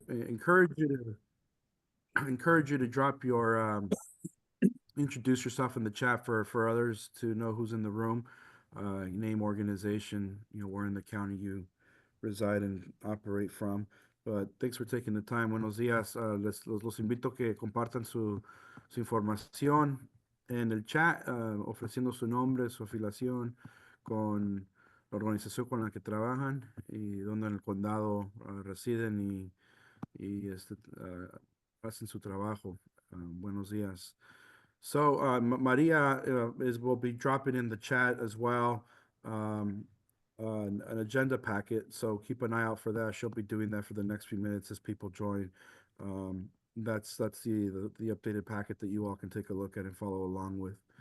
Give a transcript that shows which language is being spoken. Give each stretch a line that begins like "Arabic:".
English: encourage you to drop your introduce yourself in the chat for others to know who's in the room, name, organization, where in the county you reside and operate from. But thanks for taking the time.
Spanish: Buenos días. Los invito a que compartan su información en el chat, ofreciendo su nombre, su afiliación con la organización con la que trabajan y donde en el condado residen y hacen su trabajo. Buenos días.
English: So Maria will be dropping in the chat as well an agenda packet. So keep an eye out for that. She'll be doing that for the next few minutes as people join. That's the updated packet that you all can take a look at and follow along with.